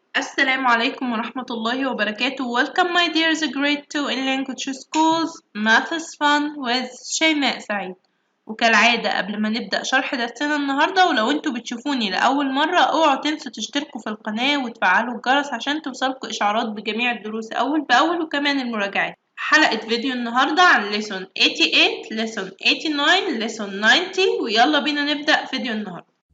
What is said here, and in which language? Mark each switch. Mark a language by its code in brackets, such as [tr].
[ar] السلام عليكم ورحمة الله وبركاته. [en] Welcome my dears grade 2 in language schools. Math is fun with شيماء سعيد. [ar] وكالعادة قبل ما نبدأ شرح درسنا النهاردة، ولو انتوا بتشوفوني لأول مرة اوعوا تنسوا تشتركوا في القناة وتفعلوا الجرس عشان توصلكوا إشعارات بجميع الدروس أول بأول وكمان المراجعات. حلقة فيديو النهاردة عن [en] lesson 88 lesson 89 lesson 90 [ar] ويلا بينا نبدأ فيديو النهاردة.